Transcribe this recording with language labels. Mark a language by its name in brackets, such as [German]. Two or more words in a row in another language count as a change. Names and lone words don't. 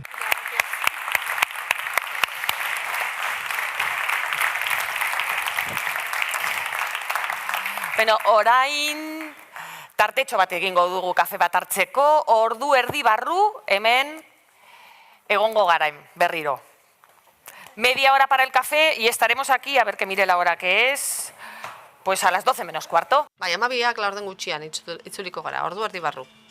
[Basque] Orain tartetxo bat egingo dugu kafe bat hartzeko, ordu erdi barru hemen egongo garain berriro. [Spanish] Media hora para el café y estaremos aquí, a ver que mire la hora que es, pues a las 12 menos cuarto. [Basque] Amabiak laurden gutxian itzuliko gara, ordu erdi barru.